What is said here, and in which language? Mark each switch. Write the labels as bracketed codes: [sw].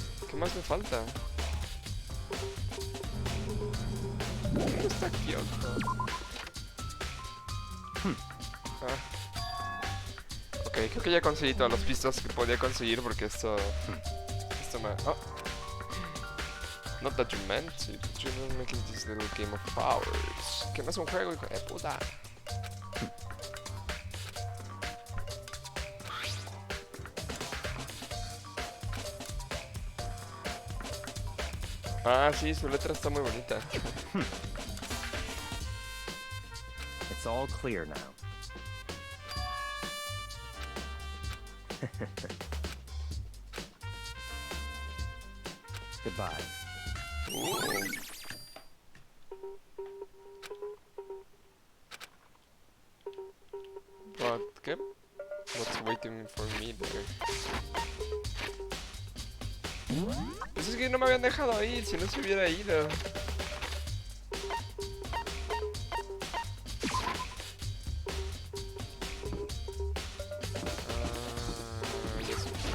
[es] ¿Qué más me falta? ¿Dónde está Kyoko? Ok, creo que ya conseguí todas las pistas que podía conseguir porque esto me... Oh. [en] Not that you meant to, but you're making this little game of ours. [es] Que no es un juego, hijo de puta. Ah, sí, su letra está muy bonita. [en] It's all clear now. Goodbye. Ooh. But, [es] ¿qué? [en] What's waiting for me there? [es] Pues es que no me habían dejado ir, si no se hubiera ido. Ya sé.